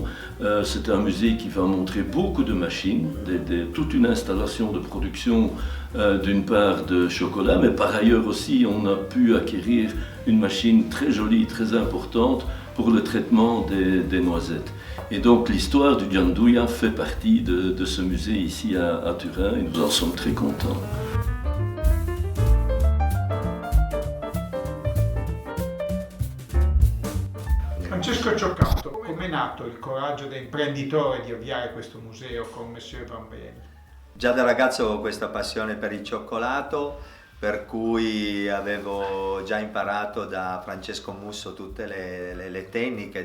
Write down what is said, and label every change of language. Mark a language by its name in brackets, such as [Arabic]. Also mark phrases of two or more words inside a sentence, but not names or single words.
[French] C'est un musée qui va montrer beaucoup de machines, toute une installation de production d'une part de chocolat, mais par ailleurs aussi on a pu acquérir une machine très jolie, très importante pour le traitement des noisettes. Et donc l'histoire du Gianduja fait partie de ce musée ici à Turin et nous en sommes très contents. [Italian] Francesco Cioccato, come è nato il coraggio da imprenditore di avviare questo museo con Monsieur Van Bell? Già da ragazzo avevo questa passione per il cioccolato, per cui avevo già imparato da Francesco Musso tutte le tecniche